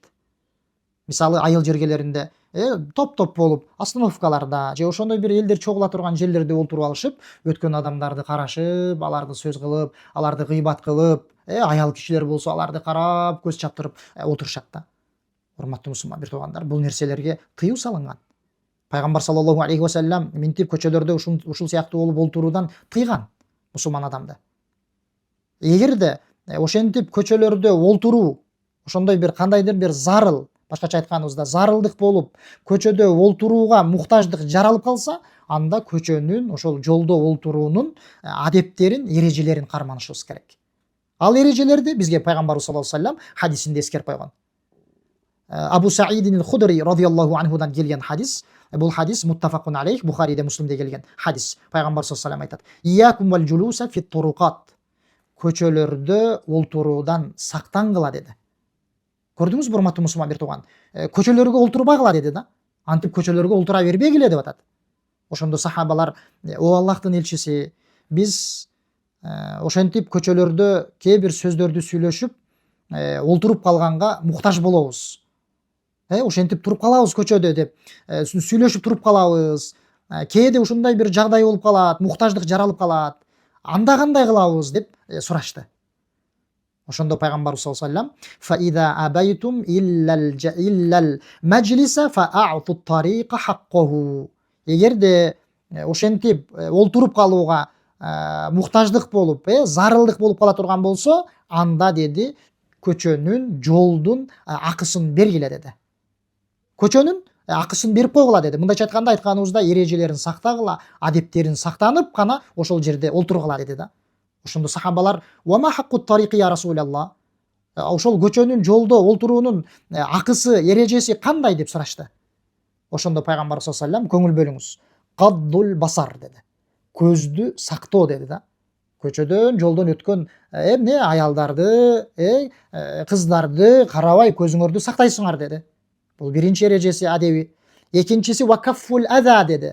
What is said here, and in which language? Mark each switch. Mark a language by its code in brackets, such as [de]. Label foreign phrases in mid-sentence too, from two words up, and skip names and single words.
[ky] Мисалы айыл жергелеринде топ болуп остановкаларда же ошондой бир элдер чогула турган жерлерде олтуруп алышып, өткөн адамдарды карашып, аларды сөз кылып, аларды гыйбат кылып, аял кишилер болсо аларды карап, көз чаптырып отурушат да. Урматтуу мусулман бир туугандар, бул нерселерге тыюу салынган. Пайгамбар [ar] صلى الله عليه وسلم [ky] минтип көчөлөрдө ушул сыяктуу болуп олтуруудан тыйган мусулман адамды. Эгерде ошентип көчөлөрдө олтуруу ошондой бир кандайдыр бир зарыл, башкача айтканыбызда зарылдык болуп, көчөдө олтурууга муктаждык жаралып калса, анда көчөнүн, ошол жолдо олтуруунун адептерин, эрежелерин карманышыбыз керек. Ал эрежелерди бизге пайгамбарыбыз [ar] صلى الله عليه وسلم [ky] хадисинде эскерип койгон. Абу Саидин Худри радияллаху анхудан келген хадис. Бул хадис [ar] متفق عليه, [ky] Бухариде, Муслимде келген хадис. [ar] Пайгамбар صلى الله عليه وسلم айтат: "إياكم والجلوس في الطرقات." [ky] Көчөлөрдө олтуруудан сактангыла деди. Көрдүңүзбү, урматтуу мусулман бир тууган? Көчөлөргө олтурбагыла деди да. Антип көчөлөргө олтура бербегиле деп атат. Ошондо сахабалар: "О Аллахтын элчиси, биз ошентип көчөлөрдө кээ бир сөздөрдү сүйлөшүп, олтуруп калганга муктаж болобуз. Ошентип туруп калабыз көчөдө деп, сүйлөшүп туруп калабыз. Кээде ушундай бир жагдай болуп калат, муктаждык жаралып калат. Анда кандай кылабыз?" деп сурашты. Ошондо пайгамбарыбыз [ar] صلى الله عليه وسلم: "فإذا أبيتم إلا المجلس فأعطوا الطريق حقه." [ky] Эгерде ошентип олтуруп калууга муктаждык болуп, зарылдык болуп кала турган болсо, анда деди, көчөнүн, жолдун акысын бергиле деди. Көчөнүн акысын берип койгула деди. Мындайча айтканда, айтканыбызда эрежелерин сактагыла, адептерин сактанып гана ошол жерде олтургула деди да. Ошондо сахабалар: [ar] "وما حق الطريق يا رسول الله?" [ky] Ошол көчөнүн, жолдо олтуруунун акысы, эрежеси кандай деп сурашты. Ошондо пайгамбар [ar] صلى الله عليه وسلم: [ky] "Көңүл бөлүңүз. [ar] غض البصر" [ky] деди. Көздү сактоо деди да. Көчөдөн, жолдон өткөн аялдарды, кыздарды карабай көзүңөрдү сактайсыңар деди. Бул биринчи эрежеси, адеби. Экинчиси [ar] وكف الأذى [ky] деди.